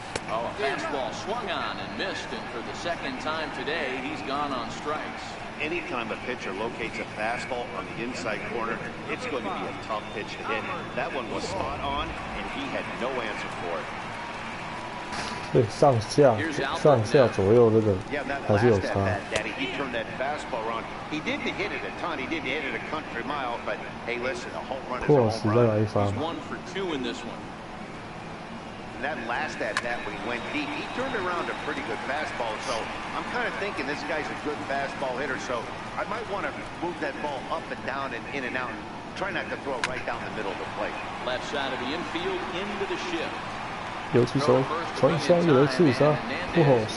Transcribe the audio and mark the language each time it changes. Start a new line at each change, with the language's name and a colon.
English: Oh, a fastball swung on and missed, and for the second time today, he's gone on strikes. Anytime a pitcher locates a fastball on the inside corner, it's going to be a tough pitch to hit. That one was spot on, and he had no answer for it.
Chinese: 对，上下左右这个还是有差。
English: He turned that fastball around. He didn't hit it a ton. He didn't hit it a country mile. But hey, listen, a home run is a home run. He's 1 for 2 in this one. And that last at bat when he went deep, he turned around a pretty good fastball. So I'm kind of thinking this guy's a good fastball hitter. So I might want to move that ball up and down and in and out. And try not to throw it right down the middle of the plate. Left side of the infield into the shift.
Chinese: 游击手传双有人刺杀，不好。